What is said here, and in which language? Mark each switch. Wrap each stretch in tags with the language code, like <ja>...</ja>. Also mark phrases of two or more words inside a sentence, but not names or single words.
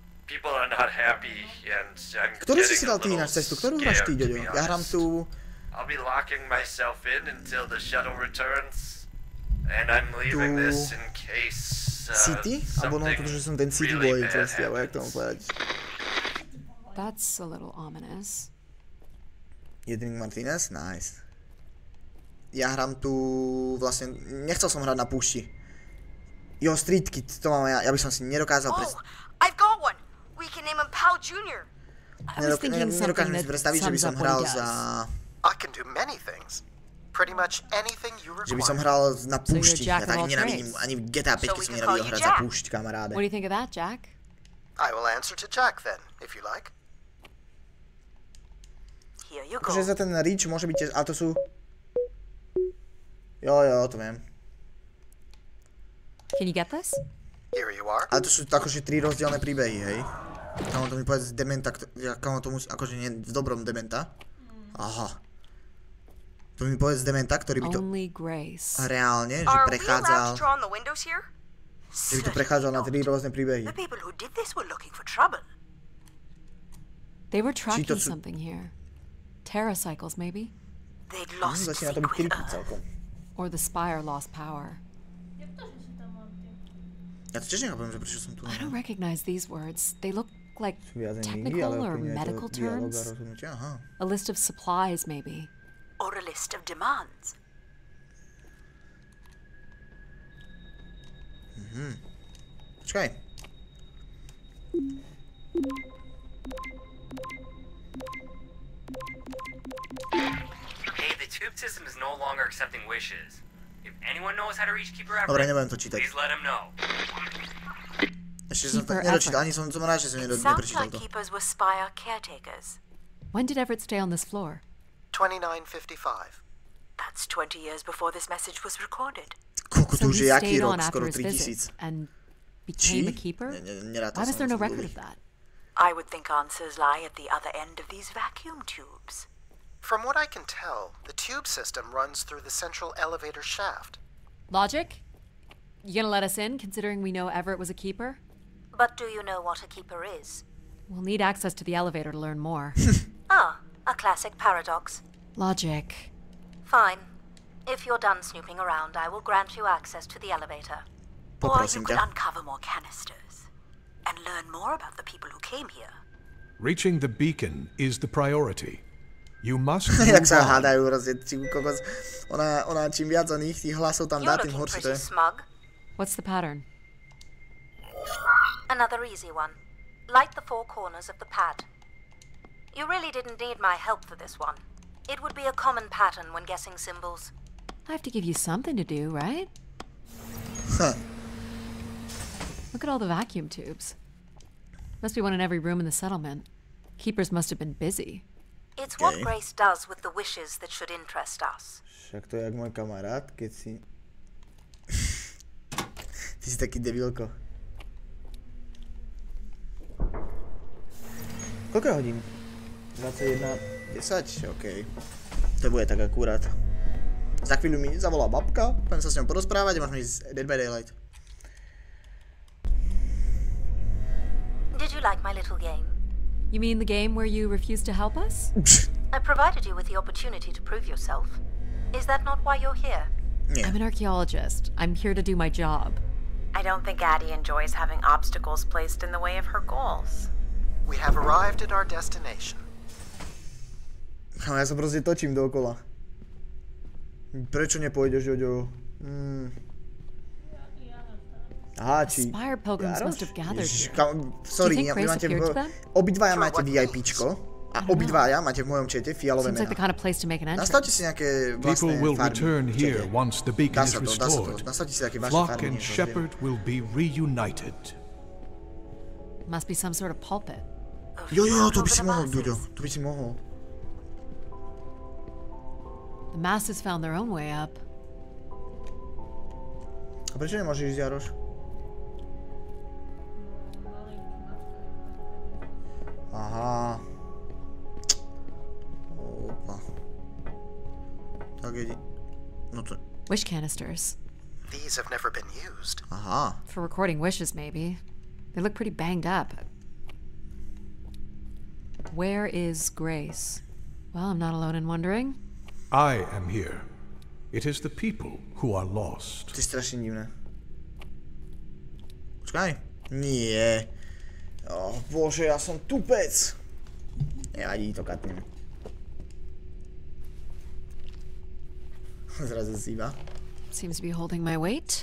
<sk>Ktorú si si dal ty ináč cestu? Ktorú hráš ty, Ďoďo? Ja hrám tu... City? Alebo no, pretože som ten</sk> <en>City boy,</en> <sk>čerstvý, alebo jak to mám povedať?</sk> <en>That's a little ominous. Jedring Martinez? Nice.</en> <sk>Ja hrám tu... vlastne... Nechcel som hrať na púšti. Jo, Street Kid, to mám ja by som si nedokázal predstaviť.</sk> <en>Oh, I've got one! We can name him Pal Jr.</en> <sk>Nedokážem si predstaviť, že by som hral za...</sk> <en>I can do many things. Pretty much anything you require.</en> <sk>Že by som hral na púšti. Ja tak nenávidím. Ani v GTA 5 som nenávidel hrať za púšť, kamaráde.</sk> <en>What do you think of that, Jack? I will answer to Jack then, if you like. Here you go.</en> <sk>Akože za ten Reach môže byť tiež, ale to sú... Jo, to viem.</sk> <en>Can you get this? Here you are.</en> <sk>Ale to sú akože 3 rozdielne príbehy, hej? Kámo, to mi povedz dementa, kámo to musí, akože nie v dobrom dementa. Aha. To mi povedz dementa, ktorý by to reálne, že prechádzal... Že by to prechádzal na 3 rôzne príbehy.</sk> <en>They were tracking something here. Terracycles, maybe?</en> <sk>Začína to byť creepy celkom.</sk> <en>Or the spire lost power.</en> <sk>Ja to tiež nechápem, že prečo som tu.</sk> <en>I don't recognize these words. They look like technical or medical terms. A list of supplies, maybe. Or a list of demands.</en> <sk>Počkaj.</sk> <en>Hey, the tube system is no longer accepting wishes. If anyone knows how to reach Keeper</en> <sk>Dobre, Everett, nebudem to čítať.</sk> <en>please let him know.</en> <sk>Ešte som to nedočítal, ani som rád, že som neprečítal to.</sk> <en>Keepers were spire caretakers. When did Everett stay on this floor? 2955. That's 20 years before this message was recorded.</en> <sk>Koľko to</sk> <en>So</en> <sk>už</sk> <en>he</en> <sk>je, aký</sk> <en>stayed</en> <sk>rok?</sk> <en>on</en> <sk>Skoro</sk> <en>after his visit</en> <sk>3000.</sk> <en>and became a keeper? Why was there no record of that? I would think answers lie at the other end of these vacuum tubes. From what I can tell, the tube system runs through the central elevator shaft. Logic? You gonna let us in, considering we know Everett was a keeper? But do you know what a keeper is? We'll need access to the elevator to learn more. A classic paradox. Logic. Fine. If you're done snooping around, I will grant you access to the elevator. Or you could uncover more canisters and learn more about the people who came here. Reaching the beacon is the priority. You must</en> <sk>Jak sa hádajú rozjedci, kokos. Ona čím viac oných tých hlasov tam dá, tým horšie to je.</sk> <en>Smug. What's the pattern? Another easy one. Light the 4 corners of the pad. You really didn't need my help for this one. It would be a common pattern when guessing symbols. I have to give you something to do, right? Look at all the vacuum tubes. Must be one in every room in the settlement. Keepers must have been busy. It's what Grace does with the wishes that should interest us.</en> <sk>Však to je jak môj kamarát, keď si... Ty si taký debilko. Koľko je hodín? 21:10, okej. To bude tak akurát. Za chvíľu mi zavolá babka, budem sa s ňou porozprávať a môžeme ísť Dead by Daylight.</sk> <en>Did you like my little game? You mean the game where you refused to help us? I provided you with the opportunity to prove yourself. Is that not why you're here? Yeah. I'm an archaeologist. I'm here to do my job. I don't think Addie enjoys having obstacles placed in the way of her goals. We have arrived at our destination.</en> <sk>Ja sa proste točím dookola. Prečo nepôjdeš, Jojo? Aha, či...</sk> <en>Spire pilgrims must have gathered here. Sorry,</en> <sk>obidvaja máte VIPčko a obidvaja máte v mojom čete fialové mená. Nastavte si nejaké vlastné farby v čete. Dá sa to. Nastavte si nejaké vaše farby.</sk> <en>Flock and shepherd will be reunited. Must be some sort of pulpit.</en> <sk>Jo, to by si mohol, Duďo. To by si mohol.</sk> <en>The masses found their own way up.</en> <sk>A prečo nemôžeš ísť, Jaroš? Aha. Opa. Tak ide. No to...</sk> <en>Wish canisters. These have never been used.</en> <sk>Aha.</sk> <en>For recording wishes, maybe. They look pretty banged up. Where is Grace? Well, I'm not alone in wondering. I am here. It is the people who are lost.</en> <sk>To je strašne divné. Počkaj. Nie. Oh, bože, ja som tupec. Nevadí, to katnem. Zrazu zíva.</sk> <en>Seems to be holding my weight.</en>